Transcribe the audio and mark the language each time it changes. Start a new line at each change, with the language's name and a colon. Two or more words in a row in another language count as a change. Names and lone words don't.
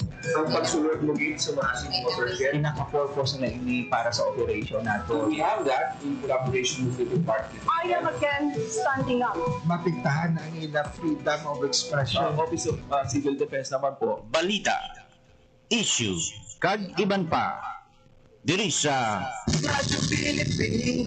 Hiligaynon: Ang pagsulod mo gid sa mga watershed. Pinaka-purpose na ini para sa operation nato.
English: We have that in collaboration with the department. I am again standing up.
Hiligaynon: Mapigtahan ang ilang
English: freedom of expression.
Filipino: Office of Civil Defense naman po.
Hiligaynon: Balita, issue, kag iban pa. Diri sa Radyo Pilipinas.